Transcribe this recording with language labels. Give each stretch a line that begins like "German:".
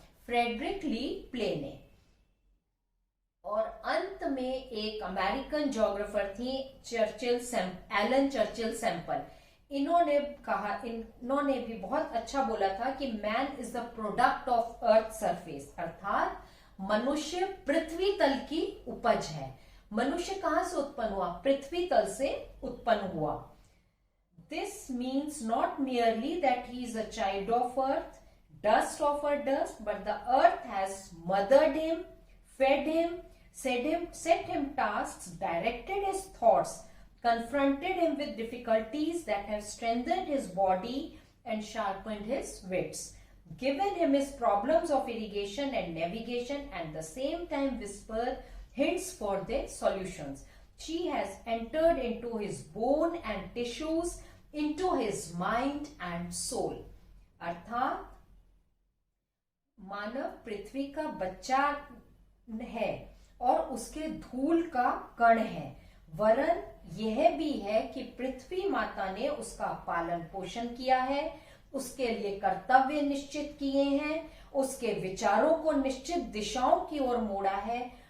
Hindi: Frederick ली play ने। और अंत में एक अमेरिकन ज्योग्राफर थी एलन चर्चिल सैंपल। इन्होंने भी बहुत अच्छा बोला था कि
English: man is the product of earth surface,
Hindi: अर्थात मनुष्य पृथ्वी तल की उपज है। मनुष्य कहां से उत्पन्न हुआ? पृथ्वी तल से उत्पन्न हुआ।
English: This means not merely that he is a child of earth, dust of her dust, but the earth has mothered him, fed him, set him tasks, directed his thoughts, confronted him with difficulties that have strengthened his body and sharpened his wits, given him his problems of irrigation and navigation, and the same time whispered hints for their solutions. She has entered into his bone and tissues, into his mind and soul.
Hindi: अर्थात मानव पृथ्वी का बच्चा है और उसके धूल का कण है, वरन यह भी है कि पृथ्वी माता ने उसका पालन पोषण किया है, उसके लिए कर्तव्य निश्चित किए हैं, उसके विचारों को निश्चित दिशाओं की ओर मोड़ा है,